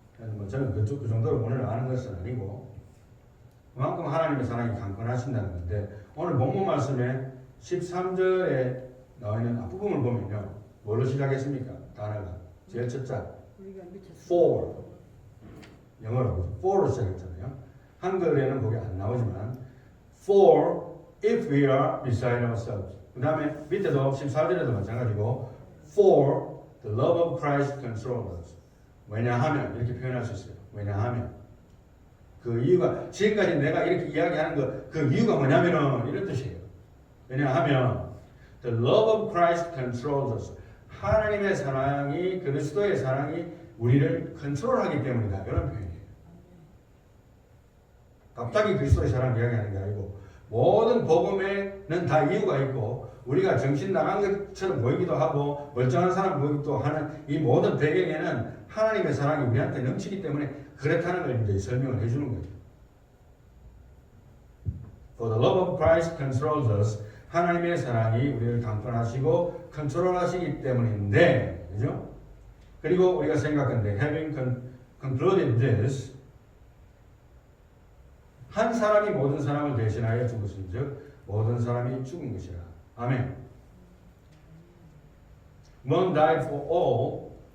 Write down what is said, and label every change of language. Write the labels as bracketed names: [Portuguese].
[Korean] 뭐 저는 그 정도로 원어를 아는 것은 아니고 그만큼 하나님의 사랑이 강권하신다는 건데 오늘 본문 말씀에 13절에 나와 있는 앞부분을 보면요. 뭘로 시작했습니까? 단어가 제일 첫 자 for 영어로 for로 시작했잖아요. 한글에는 거기 안 나오지만 [English] for if we are beside ourselves. [Korean] 그 다음에 밑에도 14절에도 마찬가지고 [English] for the love of Christ controls us. [Korean] 왜냐하면 이렇게 표현할 수 있어요. 왜냐하면 그 이유가 지금까지 내가 이렇게 이야기하는 그 이유가 뭐냐면은 이런 뜻이에요. 왜냐하면 [English] the love of Christ controls us. [Korean] 하나님의 사랑이 그리스도의 사랑이 우리를 컨트롤하기 때문이다. 이런 표현이에요. 갑자기 그리스도의 사랑을 이야기하는 게 아니고 모든 복음에는 다 이유가 있고 우리가 정신 나간 것처럼 보이기도 하고 멀쩡한 사람 보이기도 하는 이 모든 배경에는 하나님의 사랑이 우리한테 넘치기 때문에 그렇다는 걸 이제 설명을 해주는 거예요. [English] For the love of Christ controls us. [Korean] 하나님의 사랑이 우리를 강권하시고 컨트롤하시기 때문인데, 그죠? 그리고 우리가 생각한데, [English] having concluded this, [Korean] 한 사람이 모든 사람을 대신하여 죽었은즉 모든 사람이 죽은 것이라. 아멘. [English] One died for all,